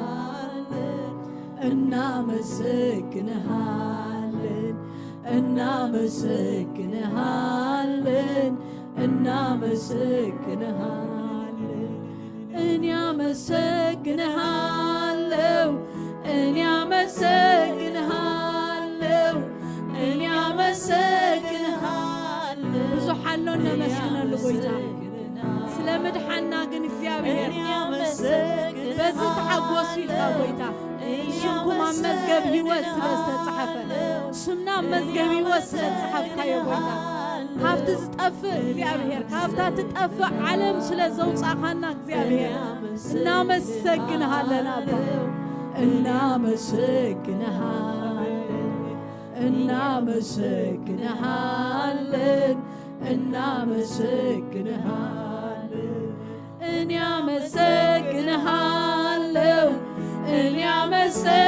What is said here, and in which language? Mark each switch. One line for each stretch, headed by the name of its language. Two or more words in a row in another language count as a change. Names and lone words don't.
Amharic: እናመሰግንሃለን እናመሰግንሃለን እናመሰግንሃለን እናመሰግንሃለን እናመሰግንሃለን
Tigrinya: እናመሰግንሃለን ብዙሓሎ ነመስግነሉ ጎይታ ስለምድሓና ግን እግዚአብሔር በዚ ተሓጎሱ ኢልካ ጎይታ ስምኩም ኣብ መዝገብ ህይወት ስለዝተፃሓፈ ስምና ኣብ መዝገብ ህይወት ስለዝተፃሓፍካዮ ጎይታ ካብቲ ዝጠፍእ እግዚአብሔር ካብታ ትጠፍእ ዓለም ስለዘውፃኻና እግዚአብሔር
Amharic: እናመሰግንሃለን አባ እናመሰግንሃለን እናመሰግንሃለን እናመሰግንሃለን እናመሰግንሃለን እናመሰግንሃለን